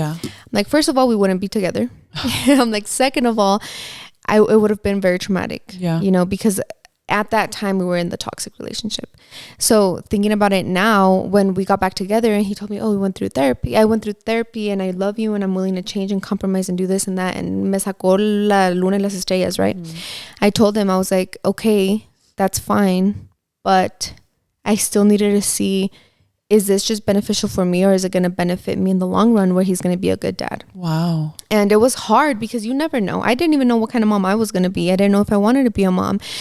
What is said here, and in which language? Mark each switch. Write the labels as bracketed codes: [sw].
[en] I'm like, first of all, we wouldn't be together. I'm like, second of all, it would have been very traumatic, you know, because at that time we were in the toxic relationship. So thinking about it now, when we got back together and he told me, oh, we went through therapy. I went through therapy and I love you and I'm willing to change and compromise and do this and that. [es] And me sacó la luna y las estrellas, right? [en] I told him, I was like, okay, that's fine. But I still needed to see, is this just beneficial for me or is it going to benefit me in the long run where he's going to be a good dad? Wow. And it was hard because you never know. I didn't even know what kind of mom I was going to be. I didn't know if I wanted to be a mom.